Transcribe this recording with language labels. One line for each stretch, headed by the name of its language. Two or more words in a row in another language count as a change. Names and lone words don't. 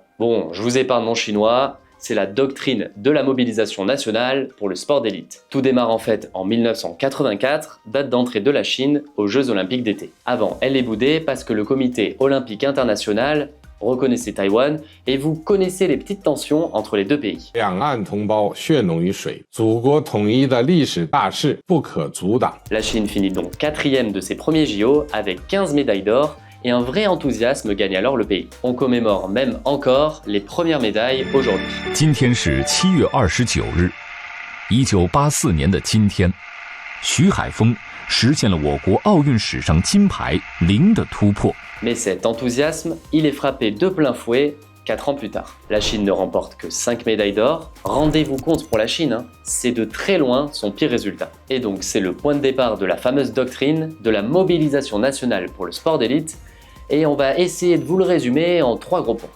French: Bon, je vous épargne mon chinois, c'est la doctrine de la mobilisation nationale pour le sport d'élite. Tout démarre en fait en 1984, date d'entrée de la Chine aux Jeux Olympiques d'été. Avant, elle est boudée parce que le Comité Olympique International reconnaissait Taïwan et vous connaissez les petites tensions entre les deux pays.
Chinese: 两岸同胞血浓于水，祖国统一的历史大势不可阻挡。
French: La Chine finit donc 4e de ses premiers JO avec 15 médailles d'or et un vrai enthousiasme gagne alors le pays. On commémore même encore les premières médailles aujourd'hui.
Chinese: 今天是7月29日，1984年的今天，徐海峰实现了我国奥运史上金牌零的突破。
French: Mais cet enthousiasme, il est frappé de plein fouet 4 ans plus tard. La Chine ne remporte que 5 médailles d'or. Rendez-vous compte pour la Chine, hein, c'est de très loin son pire résultat. Et donc c'est le point de départ de la fameuse doctrine de la mobilisation nationale pour le sport d'élite. Et on va essayer de vous le résumer en 3 gros points.